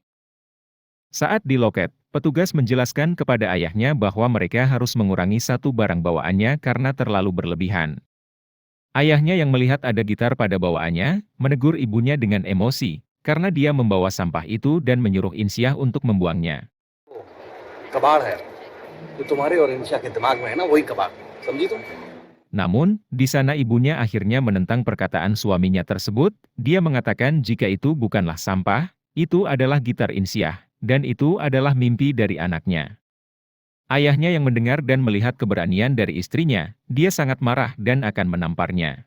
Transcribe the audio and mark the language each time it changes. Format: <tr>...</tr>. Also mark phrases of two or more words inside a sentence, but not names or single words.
<id>Saat di loket, petugas menjelaskan kepada ayahnya bahwa mereka harus mengurangi satu barang bawaannya karena terlalu berlebihan. Ayahnya yang melihat ada gitar pada bawaannya, menegur ibunya dengan emosi, karena dia membawa sampah itu dan menyuruh Insyah untuk membuangnya.</id> <hi>कबाड़ है जो तुम्हारे और इंशा के दिमाग में है ना वही कबाड़ समझी तुम</hi> <id>Namun, di sana ibunya akhirnya menentang perkataan suaminya tersebut. Dia mengatakan jika itu bukanlah sampah, itu adalah gitar Insyah, dan itu adalah mimpi dari anaknya. Ayahnya yang mendengar dan melihat keberanian dari istrinya, dia sangat marah dan akan menamparnya.</id>